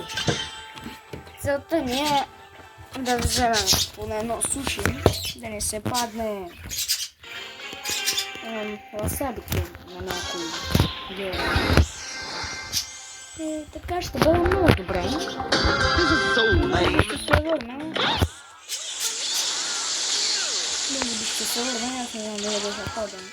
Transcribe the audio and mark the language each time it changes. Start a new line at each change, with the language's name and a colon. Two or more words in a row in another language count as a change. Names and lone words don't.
Bulgarian: Целта ни е да вземем поне едно суши, да не се падне ласабите на някои герои. Така ще бъде много добре.
English: This is so lame.
Bulgarian: Ще се върна. Може би ще се върна, аз не знам дали да заходим.